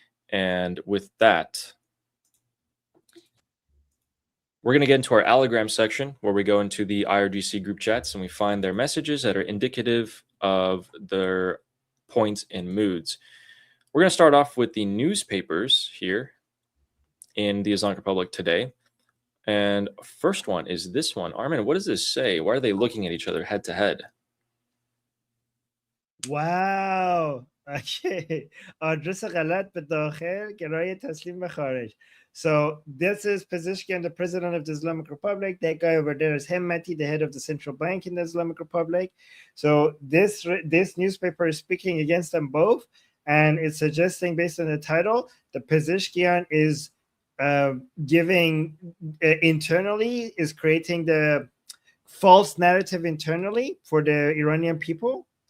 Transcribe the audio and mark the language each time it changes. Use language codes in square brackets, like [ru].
[en] And with that, we're going to get into our allogram section where we go into the IRGC group chats and we find their messages that are indicative of their points and moods. We're going to start off with the newspapers here in the Islamic Republic today. And first one is this one. Armin, what does this say? Why are they looking at each other head to head? wow. Okay. [fa] آدرس غلط به داخل گرای تسلیم به خارج. [en] So this is Pezeshkian, the president of the Islamic Republic. That guy over there is Hemmati, the head of the central bank in the Islamic Republic. So this newspaper is speaking against them both, and it's suggesting, based on the title, the Pezeshkian is giving internally, is creating the false narrative internally for the Iranian people.